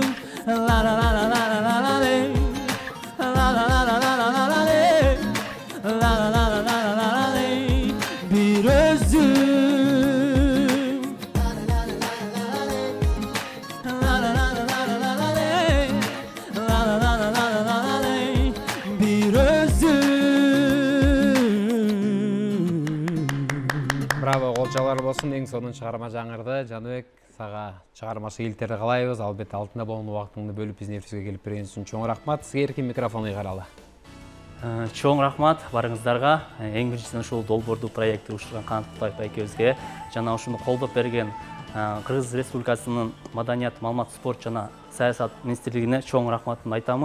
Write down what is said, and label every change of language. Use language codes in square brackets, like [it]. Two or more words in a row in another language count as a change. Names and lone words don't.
[ky] La la la la la la la la la la la la la la la la la la la bir özüm. Bir özüm. Bravo, колчалар болсун. Эң сонун чыгарма жаңырды. Жаныбек, сага чыгармачы илтерди каалайбыз. Албетте алтында болгон убактыңды бөлүп биздин эфирибизге келип берген үчүн чоң рахмат. Сизге эркин микрофон ыйгаралы. Чоң рахмат барыңыздарга. Эң биринчиден ушул долбоорду проектти уюштурган Канат Кутаев экөөбүзгө жана ушуну колдоп берген Кыргыз Республикасынын Маданият, маалымат, спорт жана саясат министрлигине чоң рахматымды айтамын.